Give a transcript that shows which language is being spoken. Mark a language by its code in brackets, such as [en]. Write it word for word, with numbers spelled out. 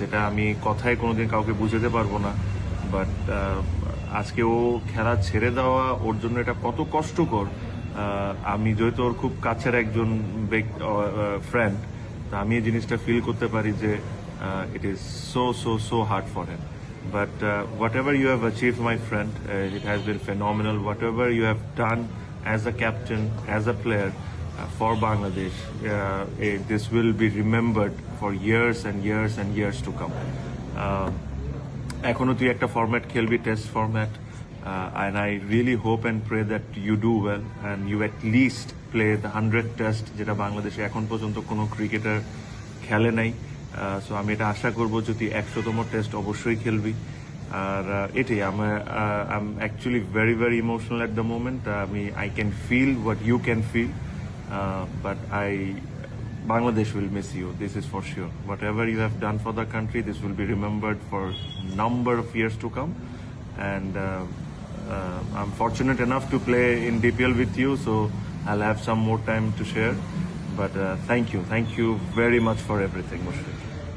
[bn] এটা আমি কথায় কোনোদিন কাউকে বুঝাতে পারবো না, বাট আজকে ও খেলা ছেড়ে দেওয়া ওর জন্য এটা কত কষ্টকর। আহ, আমি যেহেতু ওর খুব কাছের একজন ফ্রেন্ড, তা আমি এই জিনিসটা ফিল করতে পারি যে [en] It is so so so hard for him. But uh, whatever you have achieved, my friend, uh, it has been phenomenal. Whatever you have done as a captain, as a player uh, for Bangladesh, uh, eh, this will be remembered for years and years and years to come. [bn] Uh, এখনো তুই একটা format খেলবি, test format, [en] and I really hope and pray that you do well and you at least play the hundred test, [bn] যেটা বাংলাদেশে এখন পর্যন্ত কোনো cricketer খেলে নাই। সো আমি এটা আশা করবো যে তুই একশোতম টেস্ট অবশ্যই খেলবি। আর আহ, এটাই আমার [en] I am actually very very emotional at the moment. আমি I can feel what you can feel, but I Bangladesh will miss you. This is for sure. Whatever you have done for the country, this will be remembered for number of years to come. And uh, uh, I'm fortunate enough to play in D P L with you, so I'll have some more time to share. But uh, thank you, thank you very much for everything, Mushfiq.